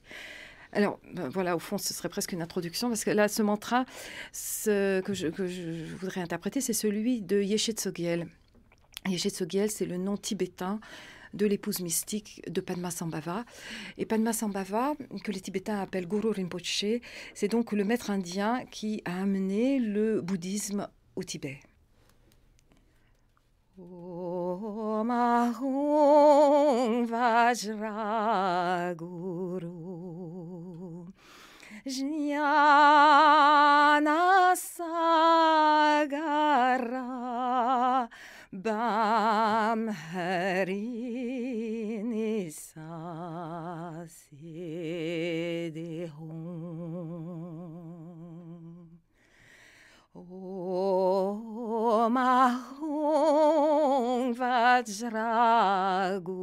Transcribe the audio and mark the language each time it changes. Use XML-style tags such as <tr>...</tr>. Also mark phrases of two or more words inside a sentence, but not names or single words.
<fr>Alors, voilà, au fond, ce serait presque une introduction, parce que là, ce mantra que je voudrais interpréter, c'est celui de Yeshe Tsogyal. Yeshe Tsogyal, c'est le nom tibétain de l'épouse mystique de Padmasambhava. Et Padmasambhava, que les Tibétains appellent Guru Rinpoche, c'est donc le maître indien qui a amené le bouddhisme au Tibet.</fr> <sa>Om Ahum Vajra Guru Jnana Sagara Bam Hari Nisa Sedehum Om Ahum Vajra</sa>